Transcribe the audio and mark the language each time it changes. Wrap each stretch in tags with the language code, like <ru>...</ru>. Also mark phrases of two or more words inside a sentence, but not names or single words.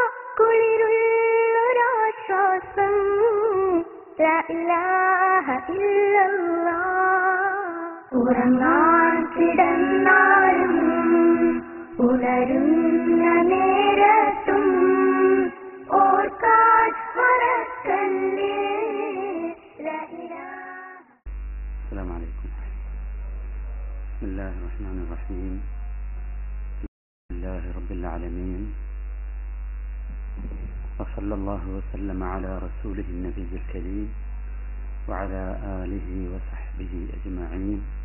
<ml>കുളിരുള്ളൊരാശ്വാസം</ml> <ar>لا إله إلا الله.</ar> <ml>ഉറങ്ങാൻ കിടന്നാലും ഉണരുന്ന നേരത്തും ഓർക്കാൻ മറക്കല്ലേ</ml> <ar>لا إله. السلام عليكم. بسم الله الرحمن الرحيم. الحمد لله رب العالمين، وصلى الله وسلم على رسوله النبي الكريم وعلى آله وصحبه أجمعين.</ar>